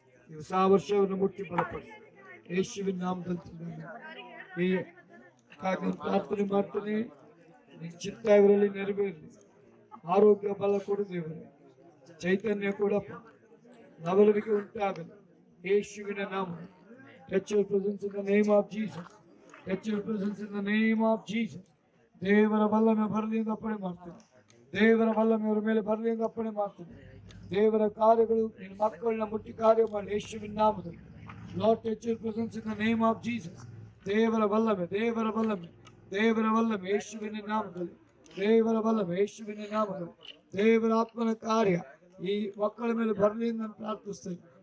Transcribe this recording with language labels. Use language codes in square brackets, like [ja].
[kn] ಈ ಹೊಸ ವರ್ಷವನ್ನು ಮುಟ್ಟಿ ಬಲಪಡಿಸಿ ಯೇಸುವಿನ ನಾಮದಲ್ಲಿ ಈ ಪ್ರಾರ್ಥನೆ ಮಾಡ್ತಾನೆ. ನಿನ್ನ ಚಿತ್ತ ಇವರಲ್ಲಿ ನೆರವೇರಲಿ. ಆರೋಗ್ಯ ಬಲ ಕೊಡು ದೇವರೇ, ಚೈತನ್ಯ ಕೊಡಪ್ಪ, ನವಲವಿಕೆ ಉಂಟಾಗಲಿ ಯೇಸುವಿನ ನಾಮ. [en] Touch your presence in the name of Jesus. Touch your presence in the name of Jesus. [kn] ದೇವರ ಬಲ್ಲಮೆ ಬರಲಿ ಎಂದು ಅಪ್ಪಣೆ ಮಾಡ್ತೇನೆ. ದೇವರ ಬಲ್ಲಮೆ ಅವರ ಮೇಲೆ ಬರಲಿ ಎಂದು ಅಪ್ಪಣೆ ಮಾಡ್ತೇನೆ. ದೇವರ ಕಾರ್ಯಗಳು ನಿನ್ನ ಮಕ್ಕಳನ್ನ ಮುಟ್ಟಿ ಕಾರ್ಯ ಮಾಡಿ ಯೇಸುವಿನ ನಾಮದಲ್ಲಿ. [en] Lord, touch your presence in the name of Jesus. [kn] ದೇವರ ಬಲ್ಲಮೆ, ದೇವರ ಬಲ್ಲಮೆ, ದೇವರ ಬಲ್ಲಮೆ ಯೇಸುವಿನ ನಾಮದಲ್ಲಿ. ದೇವರ ಬಲ್ಲಮೆ ಯೇಸುವಿನ ನಾಮದಲ್ಲಿ. ದೇವರ ಆತ್ಮನ ಕಾರ್ಯ ಈ ಮಕ್ಕಳ ಮೇಲೆ ಬರಲಿ ಎಂದು ನಾನು ಪ್ರಾರ್ಥಿಸ್ತೇನೆ.